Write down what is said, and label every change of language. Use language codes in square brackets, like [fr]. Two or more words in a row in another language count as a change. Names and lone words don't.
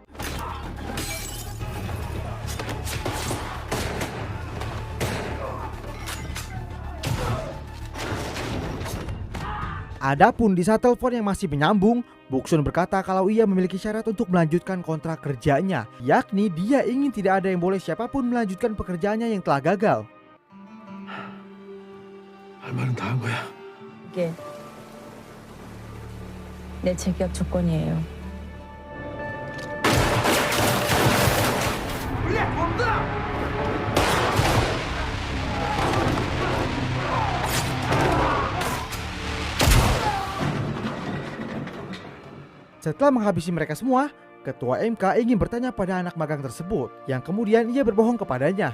[id] Adapun di saat telepon yang masih menyambung, Boksun berkata kalau ia memiliki syarat untuk melanjutkan kontrak kerjanya, yakni dia ingin tidak ada yang boleh siapapun melanjutkan pekerjaannya yang telah gagal. [ko] 할 말은 다 한 거야. 이게 내 재계약 조건이에요. [id] Setelah menghabisi mereka semua, ketua MK ingin bertanya pada anak magang tersebut, yang kemudian ia berbohong kepadanya.